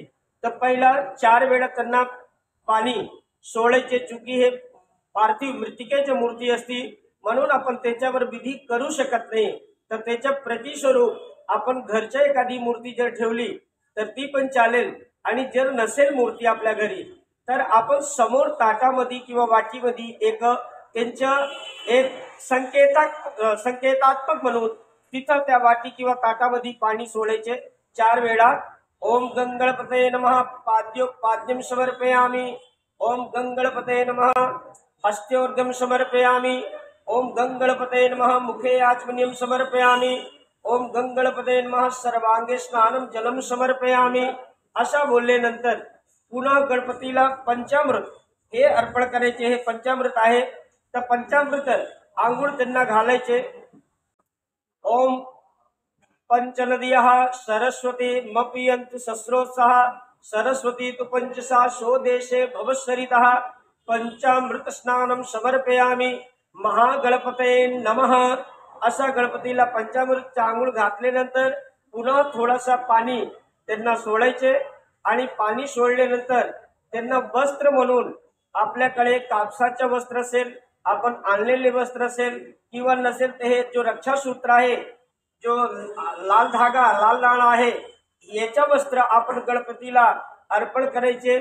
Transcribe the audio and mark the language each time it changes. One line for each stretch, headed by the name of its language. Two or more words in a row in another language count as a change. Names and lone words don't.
Marathi: तर पहिला 4 वेळा त्यांना पाणी सोडायचे, चुकी हे पार्थिव मृतिकेची मूर्ती असती म्हणून आपण त्याच्यावर विधी करू शकत नाही, तर त्याच्या प्रतिस्वरूप आपण घरच्या एखादी मूर्ती जर ठेवली तर ती पण चालेल आणि जर नसेल मूर्ती आपल्या घरी तर आपण समोर ताटामध्ये किंवा वाटीमध्ये एक त्यांच्या एक संकेतात्मक म्हणून तिथं त्या वाटी किंवा ताटामध्ये पाणी सोडायचे 4 वेळा।
Sanskrit: ओम गंगणपतये नमः पाद्यम समर्पयामि, ओम गंगणपतये नमः हस्त्योर्घ्यं समर्पयामि, ओम गंगणपतये नमः मुखे आचमनीयं समर्पयामि, ओम गंगणपतये नमः सर्वांगे स्नानं जलम समर्पयामि
Marathi: अशा बोलल्यानंतर पुन्हा गणपतीला पंचामृत हे अर्पण करायचे। हे पंचामृत आहे, तर पंचामृत आंघोळ त्यांना घालायचे।
Sanskrit: ओम पंचनदियः सरस्वती मपियन्तु सस्रोत्साह सरस्वती तु पंचसा शोदेशे भवस्सरितः पंचामृत स्नानं समर्पयामि महागणपतये
Marathi: नमः असा गणपतीला पंचामृत आंघोळ घातल्यानंतर पुन्हा थोडासा पाणी त्यांना सोडायचे आणि पाणी सोडल्यानंतर त्यांना वस्त्र म्हणून आपल्याकडे कापसाचे वस्त्र असेल, आपण आणलेले वस्त्र असेल किंवा नसेल तर हे जो रक्षासूत्र आहे, जो लाल धागा लाल नाणा आहे, याच्या वस्त्र आपण गणपतीला अर्पण करायचे।